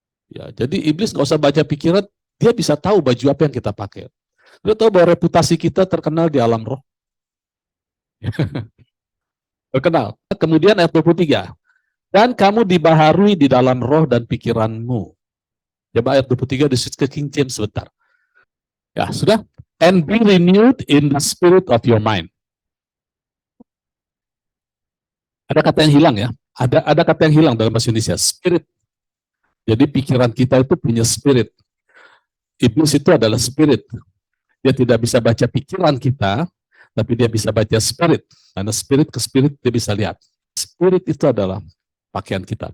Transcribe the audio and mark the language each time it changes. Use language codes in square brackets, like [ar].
[id] Ya, jadi iblis nggak usah baca pikiran, dia bisa tahu baju apa yang kita pakai. Dia tahu bahwa reputasi kita terkenal di alam roh. Terkenal. Kemudian ayat 23. Dan kamu dibaharui di dalam roh dan pikiranmu. Coba ayat 23 disebut ke King James sebentar. Ya, sudah. [en] And be renewed in the spirit of your mind. [id] Ada kata yang hilang ya. Ada kata yang hilang dalam bahasa Indonesia. Spirit. Jadi pikiran kita itu punya spirit. Iblis itu adalah spirit. Dia tidak bisa baca pikiran kita, tapi dia bisa baca spirit. Karena spirit ke spirit dia bisa lihat. Spirit itu adalah pakaian kita.